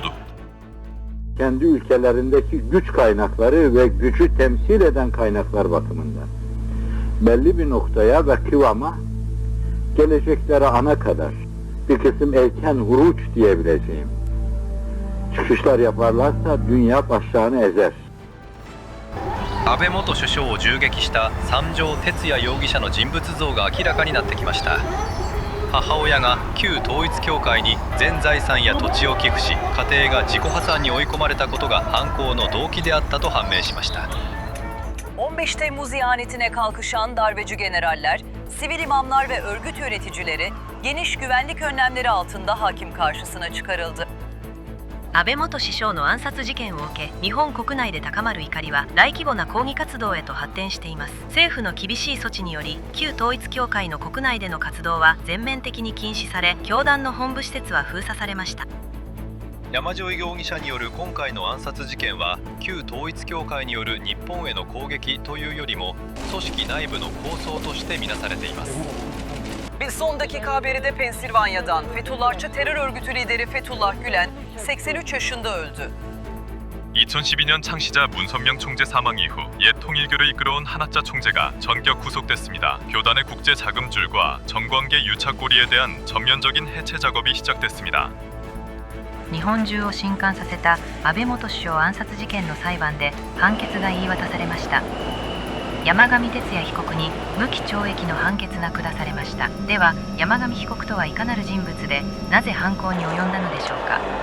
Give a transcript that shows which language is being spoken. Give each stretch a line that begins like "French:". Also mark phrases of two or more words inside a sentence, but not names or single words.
Turkish: Kendi ülkelerindeki güç kaynakları ve gücü temsil eden kaynaklar bakımından belli bir noktaya ve kıvama geleceklere ana kadar bir kısım erken huruç diyebileceğim çıkışlar yaparlarsa dünya başlarını ezer.
Japanese: 安倍元首相を銃撃した三条哲也容疑者の人物像が明らかになってきました。母親が旧統一教会に全財産や土地を寄付し、家庭が自己破産に追い込まれたことが犯行の動機であったと判明しました。
Turkish: 15 Temmuz ihanetine kalkışan darbeci generaller, sivil imamlar ve örgüt yöneticileri geniş güvenlik önlemleri altında hakim karşısına çıkarıldı.
Japanese: 安倍元首相の暗殺事件を受け、日本国内で高まる怒りは大規模な抗議活動へと発展しています。政府の厳しい措置により、旧統一教会の国内での活動は全面的に禁止され、教団の本部施設は封鎖されました。山添容疑者による今回の暗殺事件は、旧統一教会による日本への攻撃というよりも、組織内部の構想として見なされています。
Turkish: Bir son dakika haberi de Pensilvanya'dan. Fethullahçı terör örgütü lideri Fethullah Gülen 83 yaşında öldü.
Korean: 2012년 창시자 문선명 총재 사망 이후 옛 통일교를 이끌어온 하나자 총재가 전격 구속됐습니다. 교단의 국제 자금줄과 정관계 유착고리에 대한 전면적인 해체 작업이 시작됐습니다.
Japanese: 日本中を震撼させた安倍元首相暗殺事件の裁判で判決が言い渡されました。山上徹也被告に無期懲役の判決が下されました。では山上被告とはいかなる人物で、なぜ犯行に及んだのでしょうか。